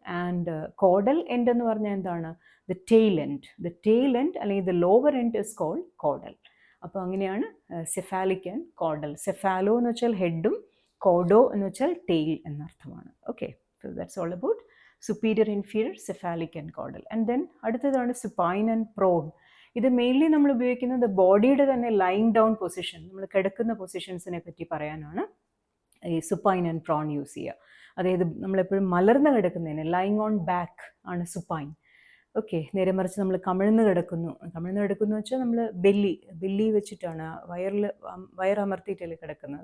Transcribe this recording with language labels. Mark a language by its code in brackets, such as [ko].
[en] and caudal end [ml] എന്ന് പറഞ്ഞാൽ എന്താണ്? [en] the tail end [ml] അല്ലെങ്കിൽ [en] The lower end is called caudal. [ml] അപ്പോൾ അങ്ങനെയാണ് സെഫാലിക് ആൻഡ് കോഡൽ. സെഫാലോ എന്ന് വെച്ചാൽ ഹെഡും കോഡോ എന്ന് വെച്ചാൽ tail എന്നർത്ഥമാണ്. [en] Okay, so that's all about superior, inferior, cephalic and caudal. And then [ml] അടുത്തതാണ് [en] supine and prone. [ml] ഇത് മെയിൻലി നമ്മൾ ഉപയോഗിക്കുന്നത് ബോഡിയുടെ തന്നെ [en] lying down position, [ml] നമ്മൾ കിടക്കുന്ന പൊസിഷൻസിനെ പറ്റി പറയാനാണ് ഈ സുപ്പൈൻ ആൻഡ് പ്രോൺ യൂസ് ചെയ്യുക. അതായത് നമ്മളെപ്പോഴും മലർന്ന് കിടക്കുന്നതിന് [en] lying on back [ml] ആണ് സുപ്പൈൻ. ഓക്കെ, നേരെ മറിച്ച് നമ്മൾ കമിഴ്ന്ന് കിടക്കുന്നു വെച്ചാൽ നമ്മൾ ബെല്ലി വെച്ചിട്ടാണ് വയറമർത്തിയിട്ടല്ലേ കിടക്കുന്നത്.